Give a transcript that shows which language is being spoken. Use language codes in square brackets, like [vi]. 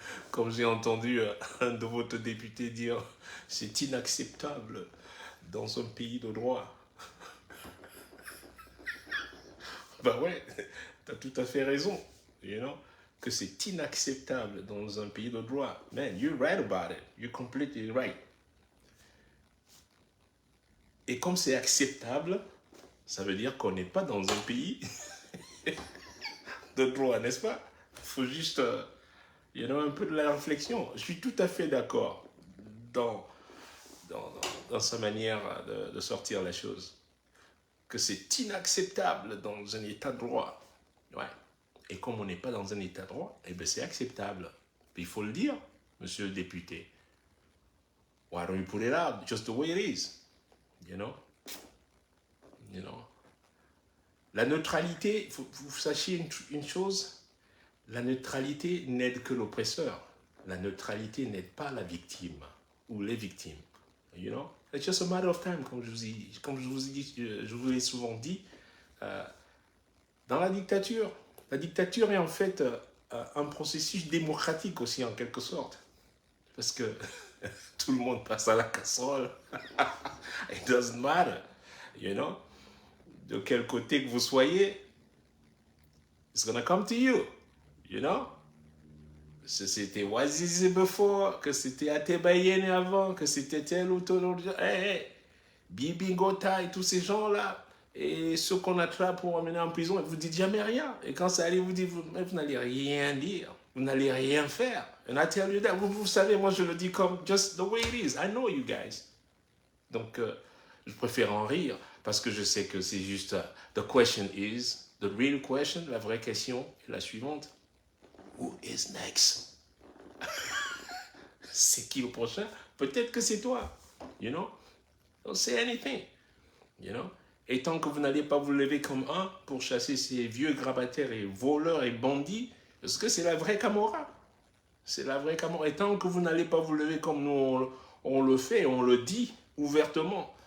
[fr] Comme j'ai entendu un de votre député dire, c'est inacceptable dans un pays de droit. Ben ouais, t'as tout à fait raison, [en] you know, [fr] que c'est inacceptable dans un pays de droit. [en] Man, you're right about it. You're completely right. [fr] Et comme c'est acceptable, ça veut dire qu'on n'est pas dans un pays de droit, n'est-ce pas? Il faut juste, [en] you know, [fr] un peu de la réflexion. Je suis tout à fait d'accord dans sa manière de sortir la chose. Que c'est inacceptable dans un état de droit. Ouais. Et comme on n'est pas dans un état de droit, eh bien c'est acceptable. Il faut le dire, monsieur le député. [en] Why don't you put it out just the way it is? You know? You know? [fr] La neutralité, il faut que vous sachiez une chose, la neutralité n'aide que l'oppresseur. La neutralité n'aide pas la victime ou les victimes. [en] You know? It's just a matter of time, [fr] comme je vous ai souvent dit. Dans la dictature est en fait un processus démocratique aussi, en quelque sorte. Parce que tout le monde passe à la casserole. [en] It doesn't matter, you know? [fr] De quel côté que vous soyez, [en] it's gonna come to you, you know? [fr] C'était Wazizi [en] before, [fr] que c'était Atebayene avant, que c'était tel ou tel autre. Hey, Bibi Ngota et tous ces gens-là, et ceux qu'on attrape pour emmener en prison, vous ne dites jamais rien. Et quand ça arrive, vous dites, vous n'allez rien dire, vous n'allez rien faire. [en] And I tell you that, [fr] vous savez, moi je le dis comme [en] just the way it is. I know you guys. [fr] Donc, je préfère en rire, parce que je sais que c'est juste, [en] the question is, the real question, [fr] la vraie question est la suivante. [en] Who is next? [fr] C'est qui le prochain? Peut-être que c'est toi, [en] you know? Don't say anything, you know? [fr] Et tant que vous n'allez pas vous lever comme un pour chasser ces vieux grabataires et voleurs et bandits, parce que c'est la vraie Camorra. C'est la vraie Camorra. Et tant que vous n'allez pas vous lever comme nous, on le fait, on le dit ouvertement.